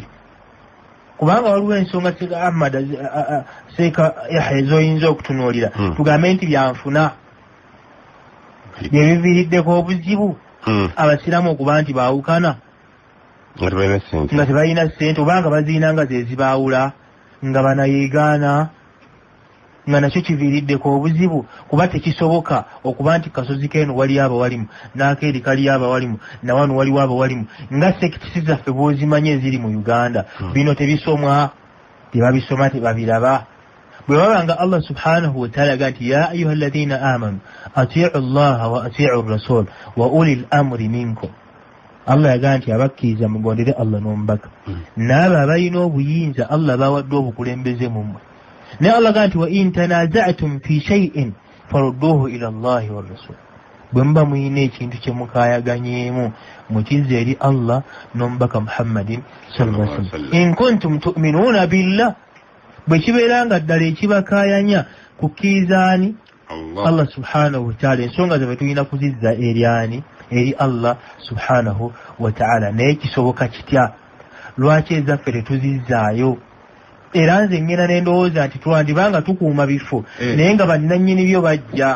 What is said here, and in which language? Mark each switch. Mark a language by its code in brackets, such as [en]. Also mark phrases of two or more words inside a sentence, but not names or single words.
[lg] Kubanga waliwo ensonga Seeka Ahmad Seeka Yahya z'oyinza okutunuulira tugambe nti byanfuna bye biviiriddeko obuzibu abasiraamu okuba nti baawukana nga tebalina ssente, obanga baziina nga ze zibaawula, nga banayeegaana, nga nakyo kiviiriddeko obuzibu. Kuba tekisoboka okuba nti kasozi k'eno waliyo abawalimu, n'akeeri kaliyo abawalimu, na wano waliwo abawalimu, nga sekitisi zaffe bw'ozimanye eziri mu Uganda. Bino tebisomwa, tebabisoma, tebabiraba. Bwe babanga [ar] الله سبحانه وتعالى [lg] aga nti [ar] يا أيها الذين آمنوا أطيعوا الله وأطيعوا الرسول وأولي الأمر منكم. [lg] Allah yagaa nti abakkiriza mugondere Allah n'omubaka, n'abo abalina obuyinza Allah bawadde obukulembeze mu mmwe. Ne Allah agaa nti [ar] وإن تنازعتم في شيء فردوه إلى الله والرسول. [lg] Bwe muba muyina ekintu kye mukaayaganyeemu mukizza eri Allah n'omubaka [ar] محمد صلى الله عليه وسلم. إن كنتم تؤمنون بالله, [lg] bwe kibeera nga ddala ekibakaayanya kukkirizaani [ar] الله سبحانه وتعالى, [lg] ensonga zaffe tulina kuzizza eri ani? [ar] Eri الله سبحانه وتعالى. [lg] Naye kisoboka kitya? Lwaki ezaffe tetuzizzaayo? Era nze ngenda ne ndowooza nti twandibanga tukuuma bifo naye nga bannannyini byo bajja